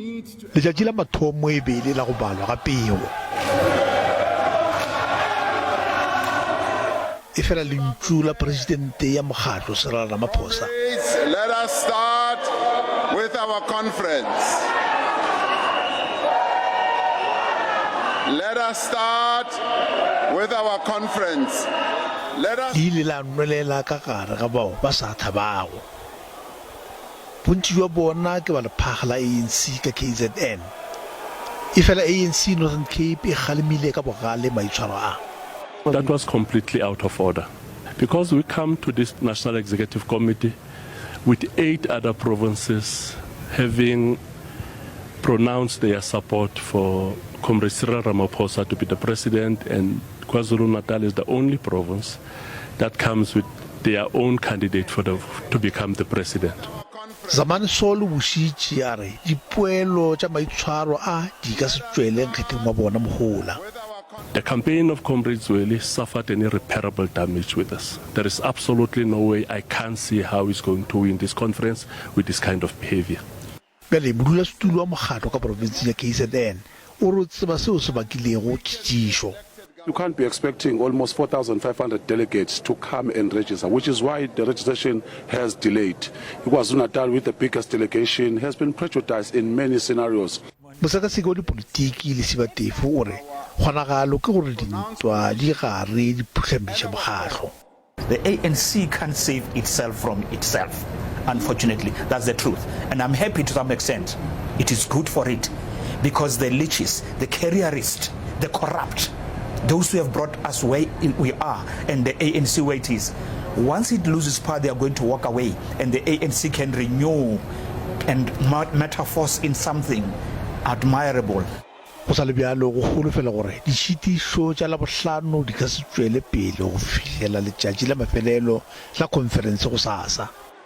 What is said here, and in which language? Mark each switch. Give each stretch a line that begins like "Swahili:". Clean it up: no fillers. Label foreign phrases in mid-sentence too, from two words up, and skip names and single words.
Northern Sotho: letšatši la mathomo e bele la go balwa ga pego e fela lentšu la presidente ya mokgatlo Cyril Ramaphosa.
English: Let us start with our conference. Let us start with our conference. Let us
Northern Sotho: di ile la nwelela ka gare ga bao ba sa thabago. Bontši jwa bona ke ba lephaga la ANC ka KZN. E fela ANC Northern Cape e galemile ka bogale maitshwaro a.
English: That was completely out of order. Because we come to this National Executive Committee with 8 other provinces having pronounced their support for Comrade Cyril Ramaphosa to be the president, and KwaZulu-Natal is the only province that comes with their own candidate to become the president.
Northern Sotho: Zamane solo bušitše a re dipoelo tša maitshwaro a di ka se tšwele nkgetheng wa bona mogola.
English: The campaign of Comrade Zweli suffered an irreparable damage with us. There is absolutely no way I can't see how he's going to win this conference with this kind of behavior.
Northern Sotho: Bjale modulasetulo wa mokgatlo ka province ya KZN o re tseba seo se bakilego tšitšišo.
English: You can't be expecting almost 4,500 delegates to come and register, which is why the registration has delayed. KwaZulu-Natal, with the biggest delegation, has been prejudiced in many scenarios.
Northern Sotho: Mosekaseki wa dipolitiki le Sibatefo o re kgonagalo ke gore dintwa di gare di phutlamiša mokgatlo.
English: The ANC can't save itself from itself. Unfortunately, that's the truth. And I'm happy to some extent. It is good for it because the leeches, the careerists, the corrupt, those who have brought us where we are and the ANC where it is, once it loses power, they are going to walk away and the ANC can renew and metaphors in something admirable.
Northern Sotho: Go sa le bjalo go holofela gore ditšhitišo tša la bohlano di ka se tšwele pele go fihlela letšatši la mafelelo la conference go sasa.